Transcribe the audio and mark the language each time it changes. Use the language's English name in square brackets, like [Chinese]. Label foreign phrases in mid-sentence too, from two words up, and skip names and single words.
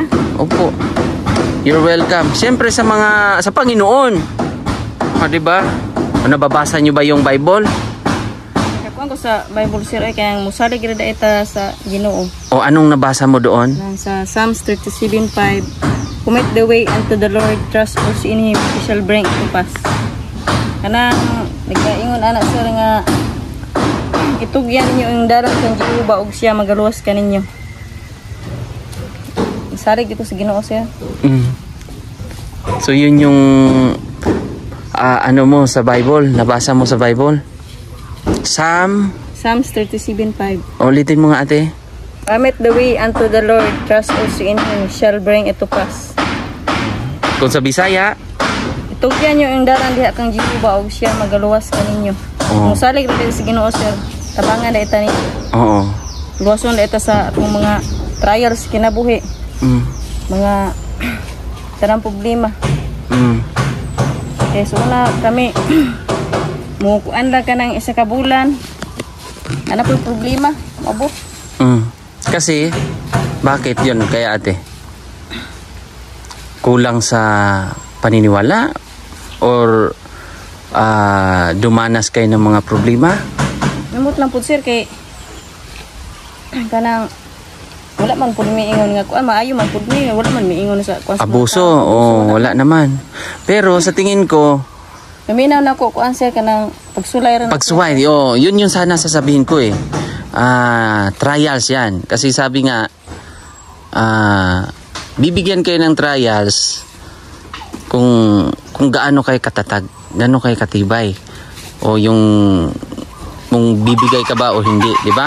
[Filipino] Opo. [English] You're welcome. [Filipino] Siyempre sa Panginoon. Di ba? Nababasa niyo ba yung Bible? [Cebuano] Kuan ko sa Bible sir ay kaya musalig gid ita sa Ginoo. [Filipino] O anong nabasa mo doon? [Cebuano] Sa Psalms 37:5, [English] commit the way unto the Lord, trust also in Him, He shall bring to pass. [Cebuano] Kanang nagkaingon anak sir nga itugyan ninyo ang dalan kan Jehova ug siya magaluwas kaninyo. Isarig dito sa Ginoo sir. [Filipino] So yun yung ano mo sa Bible, nabasa mo sa Bible? Psalms 37:5. Ulitin mo nga ate. [English] Commit the way unto the Lord, trust also in Him, shall bring it to pass. [Cebuano] Kung sa Bisaya, itugyan nyo ang dalan diha kang Jehova ug siya magaluwas kaninyo. Musalig dito sa Ginoo sir. Tabangan na ita ni. Oo. Luwason na ita sa atong mga trials kinabuhi. Mga tarang problema. Okay, so na kami mukuan lang ka ng isa ka bulan. [Filipino] Ano po yung problema? Mabo. Kasi, bakit yun kaya ate? Kulang sa paniniwala? Or dumanas kayo ng mga problema? [Cebuano] Namot lang po sir kay kanang wala man pud miingon nga kuan maayo man pud ni wala man miingon sa kuan. [Filipino] Abuso, wala naman. Pero sa tingin ko, [Cebuano] maminaw na ko kuan sir kanang pagsulay ra. [Filipino] pagsuway, yun yung sana sasabihin ko eh. Trials yan. Kasi sabi nga, bibigyan kayo ng trials kung gaano kayo katatag, gaano kayo katibay. O yung bibigay ka ba o hindi, di ba?